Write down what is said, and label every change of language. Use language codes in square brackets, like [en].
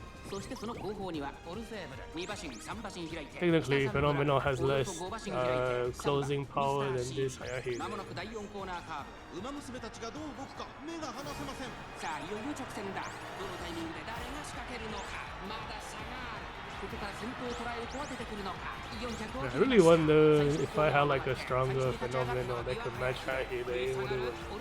[ja] そしてその後方にはオルフェーブル2馬身3馬身開いて [en] Technically, Fenomeno has less closing power than this Ayahide. [ja] まもなく第4コーナーカーブ馬娘たちがどう動くか目が離せませんさあいよいよ直線だどのタイミングで誰が仕掛けるのかまだ差があるここから先頭を捉える子は出てくるのか [en] I really wonder if I had like a stronger Fenomeno that could match Ayahide, what it would.